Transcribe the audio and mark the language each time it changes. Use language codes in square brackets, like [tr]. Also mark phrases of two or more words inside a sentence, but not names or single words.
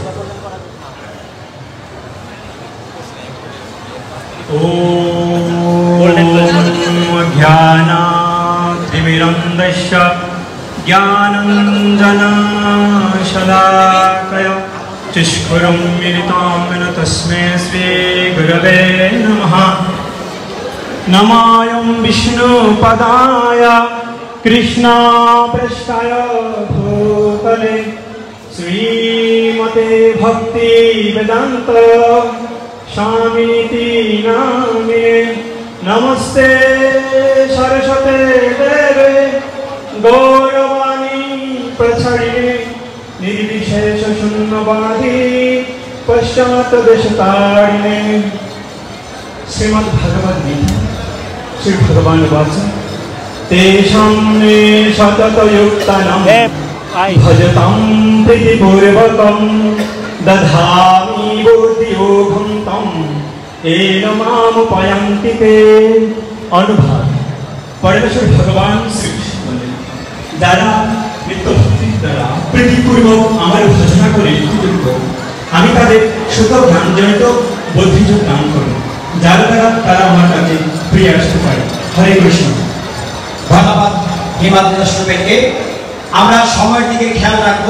[sa] জ্ঞানাতিমিরন্দস্য জ্ঞানাঞ্জনশলাকয়া চক্ষুরুম মিলিতাং येन তস্मै শ্রী গুরবে নমঃ। নমায়ং বিষ্ণুপদায় কৃষ্ণপৃষ্ঠায় ভূতলে শ্রীমতে ভক্তি বেদান্ত স্বামীতি নামে। নমস্তে সরস্বতে দেবে গৌরবাণী প্রচারিণে निर्विशेष शून्यवादी पश्चात देशतारिणे। श्रीमद् भगवद गीता श्री भगवान वाच तेषां मे सतत युक्तानां भजतां प्रीतिपूर्वकं दधामि बुद्धियोगं तं येन मामुपयान्ति ते। अनुभाव परमेश्वर भगवान श्री कृष्ण [bn] যারা নিত্য ভক্তির দ্বারা প্রীতিপূর্বক আমার ভজনা করে আমি তাদের শুদ্ধ জ্ঞানজনিত বুদ্ধিযোগ দান করব, যার দ্বারা তারা আমার কাছে ফিরে আসতে পারে। হরে কৃষ্ণ। ধন্যবাদ হিমাদ্রি দাস রুবেলকে। আমরা সময়ের দিকে খেয়াল রাখবো।